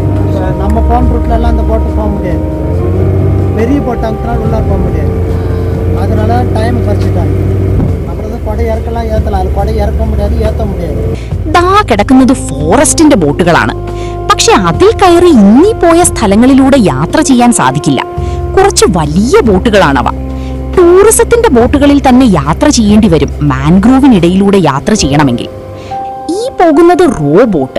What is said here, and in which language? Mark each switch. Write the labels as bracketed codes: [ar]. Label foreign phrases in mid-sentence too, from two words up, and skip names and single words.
[ta] நம்ம போன ரூட்ல எல்லாம் அந்த போட்டு போக முடியாது. பெரிய போட் அங்கிட்டால் உள்ளார போக முடியாது. அதனால டைம் குறைச்சிட்டாங்க. அப்புறம் கொடை இறக்கலாம் ஏற்றலாம், அது கொடை இறக்க முடியாது ஏற்ற முடியாது. [ml] ദാ കിടക്കുന്നത് ഫോറസ്റ്റിന്റെ ബോട്ടുകളാണ്. പക്ഷെ അതിൽ കയറി ഇന്നിപ്പോയ സ്ഥലങ്ങളിലൂടെ യാത്ര ചെയ്യാൻ സാധിക്കില്ല. കുറച്ച് വലിയ ബോട്ടുകളാണവ. ടൂറിസത്തിന്റെ ബോട്ടുകളിൽ തന്നെ യാത്ര ചെയ്യേണ്ടി വരും മാൻഗ്രോവിനിടയിലൂടെ യാത്ര ചെയ്യണമെങ്കിൽ. ഈ പോകുന്നത് [en] row boat.